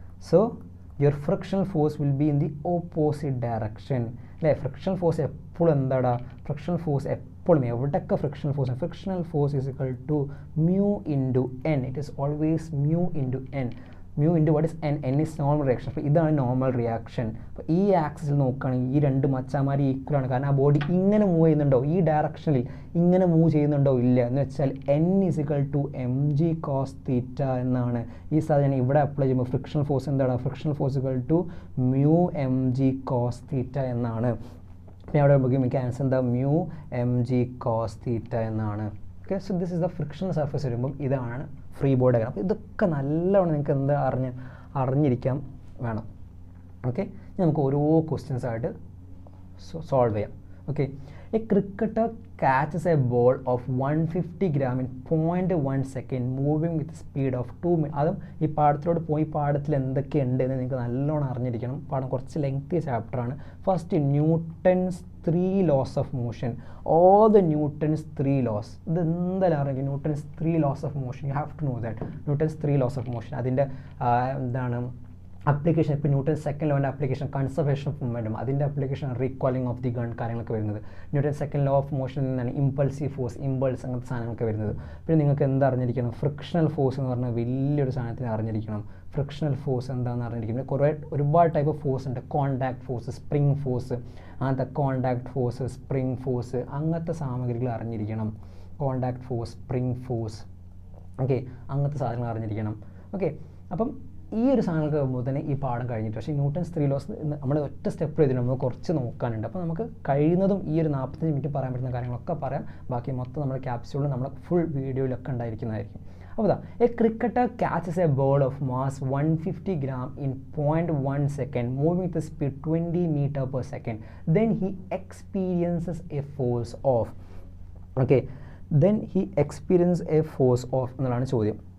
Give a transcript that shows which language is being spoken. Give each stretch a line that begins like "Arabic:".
English: So your frictional force will be in the opposite direction.
Malayalam: അല്ലേ? Frictional force എപ്പോഴും എന്താടാ? Frictional force എപ്പോഴും എവിടെയൊക്കെ frictional force
English: is equal to mu into n. It is always mu into n. mu into what is n? n is normal reaction.
Malayalam: അപ്പോൾ ഇതാണ് normal reaction. അപ്പോൾ ഈ ആക്സിസിൽ നോക്കുകയാണെങ്കിൽ ഈ രണ്ട് മച്ചാമാർ ഈക്വൽ ആണ്. കാരണം ആ ബോഡി ഇങ്ങനെ മൂവ് ചെയ്യുന്നുണ്ടോ, ഈ ഡയറക്ഷനിൽ ഇങ്ങനെ മൂവ് ചെയ്യുന്നുണ്ടോ ഇല്ല എന്ന് വെച്ചാൽ
English: n is equal to mg cos theta
Malayalam: എന്നാണ്. ഈ സാധനം ഇവിടെ അപ്ലൈ ചെയ്യുമ്പോൾ ഫ്രിക്ഷണൽ ഫോഴ്സ് എന്താണ്?
English: Frictional force equal to mu mg cos theta എന്നാണ്.
Malayalam: പിന്നെ അവിടെ നമുക്ക് ആൻസർ എന്താ? mu mg cos theta എന്നാണ്.
English: okay, so this is the frictional surface
Malayalam: വരുമ്പം ഇതാണ് ഫ്രീ ബോഡി ഡയഗ്രാം. അപ്പോൾ ഇതൊക്കെ നല്ലവണ്ണം നിങ്ങൾക്ക് എന്താ അറിഞ്ഞിരിക്കാൻ വേണം. ഓക്കെ, നമുക്ക് ഓരോ ക്വസ്റ്റ്യൻസ് ആയിട്ട് സോൾവ് ചെയ്യാം.
English: Okay, a cricketer catches a ball of 150 gram in 0.1 second moving with speed of 2 minutes.
Malayalam: അതും ഈ പാഠത്തിലോട്ട് പോയി പാഠത്തിൽ എന്തൊക്കെയുണ്ട് എന്ന് നിങ്ങൾക്ക് നല്ലോണം അറിഞ്ഞിരിക്കണം. പാഠം കുറച്ച് ലെങ്തി ചാപ്റ്ററാണ്.
English: First Newton's 3 laws of motion. All the Newton's 3 laws.
Malayalam: ഇത് എന്തായാലും അറിയാം.
English: Newton's 3 laws of motion. You have to know that. Newton's 3 laws of motion.
Malayalam: അതിൻ്റെ എന്താണ് അപ്ലിക്കേഷൻ? ഇപ്പോൾ newton second ലോൻ്റെ application conservation of momentum, അതിൻ്റെ application recalling of the gun കാര്യങ്ങളൊക്കെ വരുന്നത്. Newton second law of മോഷനിൽ നിന്നാണ് ഇമ്പൾസീവ് ഫോഴ്സ്, ഇമ്പൾസ് അങ്ങനത്തെ സാധനങ്ങളൊക്കെ വരുന്നത്. പിന്നെ നിങ്ങൾക്ക് എന്താ അറിഞ്ഞിരിക്കണം? ഫ്രിക്ഷണൽ ഫോഴ്സ് എന്ന് പറഞ്ഞാൽ വലിയൊരു സാധനത്തിന് അറിഞ്ഞിരിക്കണം. ഫ്രിക്ഷണൽ ഫോഴ്സ് എന്താണെന്ന് അറിഞ്ഞിരിക്കണം. ഒരുപാട് ടൈപ്പ് ഓഫ് ഫോഴ്സ് ഉണ്ട്. കോണ്ടാക്ട് ഫോഴ്സ്, സ്പ്രിങ് ഫോഴ്സ്, അങ്ങനത്തെ കോണ്ടാക്ട് ഫോഴ്സ്, സ്പ്രിങ് ഫോഴ്സ്, അങ്ങനത്തെ സാമഗ്രികൾ അറിഞ്ഞിരിക്കണം. Contact force, spring force, okay, അങ്ങനത്തെ സാധനങ്ങൾ അറിഞ്ഞിരിക്കണം. ഓക്കെ, അപ്പം ഈ ഒരു സാധനങ്ങൾക്ക് ആകുമ്പോൾ തന്നെ ഈ പാഠം കഴിഞ്ഞിട്ട്. പക്ഷേ ന്യൂട്ടൺസ് 3 laws നമ്മൾ ഒറ്റ സ്റ്റെപ്പ് എഴുതി നമുക്ക് കുറച്ച് നോക്കാനുണ്ട്. അപ്പോൾ നമുക്ക് കഴിയുന്നതും ഈ ഒരു 45 മിനിറ്റ് പറയാൻ പറ്റുന്ന കാര്യങ്ങളൊക്കെ പറയാം. ബാക്കി മൊത്തം നമ്മുടെ ക്യാപ്സ്യൂളിൽ നമ്മുടെ ഫുൾ വീഡിയോയിലൊക്കെ ഉണ്ടായിരിക്കുന്നതായിരിക്കും.
English: അപ്പോൾ a cricketer catches a ball of mass 150 gram in 0.1 second moving with a speed 20 meter per second. Then he experiences a force of, okay, then he experiences a force of
Malayalam: എന്നുള്ളതാണ് ചോദ്യം.